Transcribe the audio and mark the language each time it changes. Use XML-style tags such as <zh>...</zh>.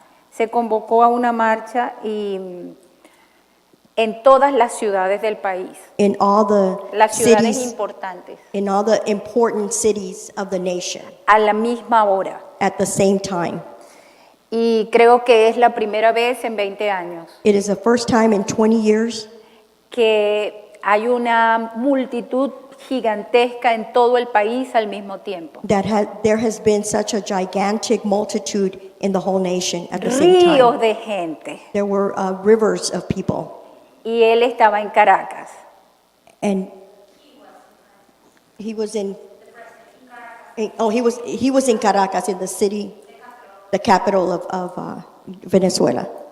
<es>Se convocó a una marcha y en todas las ciudades del país,</es> <en>In all the</en> <es>las ciudades</es> <en>cities,</en> <es>importantes,</es> <en>in all the important cities of the nation</en> <es>a la misma hora.</es> <en>at the same time.</en> <es>Y creo que es la primera vez en 20 años</es> <en>It is the first time in 20 years</en> <es>que hay una multitud gigantesca en todo el país al mismo tiempo.</es> <en>that there has been such a gigantic multitude in the whole nation at the same</en> <es>Ríos</es> <en>time.</en> <es>de gente.</es> <en>There were rivers of people,</en> <es>Y él estaba en Caracas.</es> <en>and he was in. He was in Caracas, in the city, the capital of Venezuela.</en>